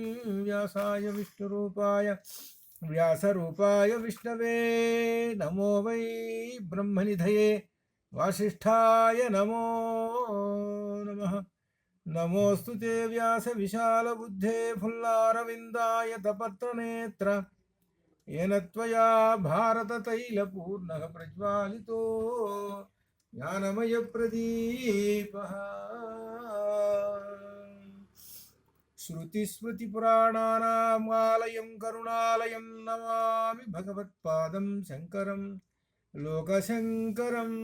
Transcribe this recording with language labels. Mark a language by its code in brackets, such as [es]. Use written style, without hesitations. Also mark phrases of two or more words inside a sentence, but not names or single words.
[sa] व्यासाय व्यासरूपाय विष्णवे नमो वै ब्रह्मनिधये वासिष्ठाय नमो नमः. नमोस्तु ते व्यास विशालबुद्धे फुल्लारविन्दायतपत्रनेत्र येन त्वया भारततैलपूर्णः प्रज्वालितो ज्ञानमयप्रदीपः. श्रुतिस्मृतिपुराणानाम् आलयं करुणालयं नमामि भगवत्पादं शङ्करं लोकशङ्करं.